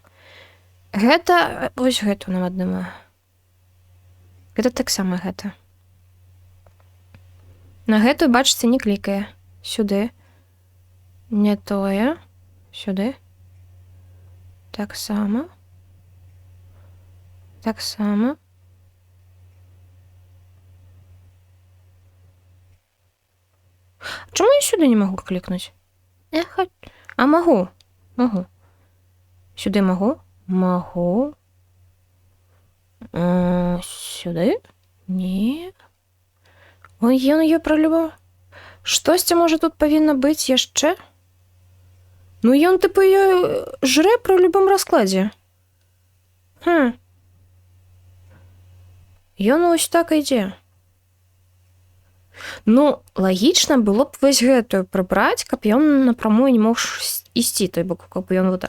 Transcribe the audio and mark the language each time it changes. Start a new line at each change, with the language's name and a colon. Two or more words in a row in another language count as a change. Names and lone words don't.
Belarusian: Гэта... Вось гэту нам аднаму. Гэта таксама гэта. На гэтую, бачыце, не клікае. Сюды. Не тое. Сюды. Таксама. Таксама.
Ukrainian: Чому я сюди не можу клікнути?
Belarusian: А магу. Магу. Сюди магу? Магу. Сюди?
Ukrainian: Ні. Ой, я пролюбав.
Belarusian: Штосьці, може, тут павінна быць яшчэ? Ну, ён, типу, жре при любым раскладзе. Ён ось так ідзе. Ну, лагічна было б вось гэтую прыбраць, каб ён напрамую не мог ісці, той бок, каб ён вот так.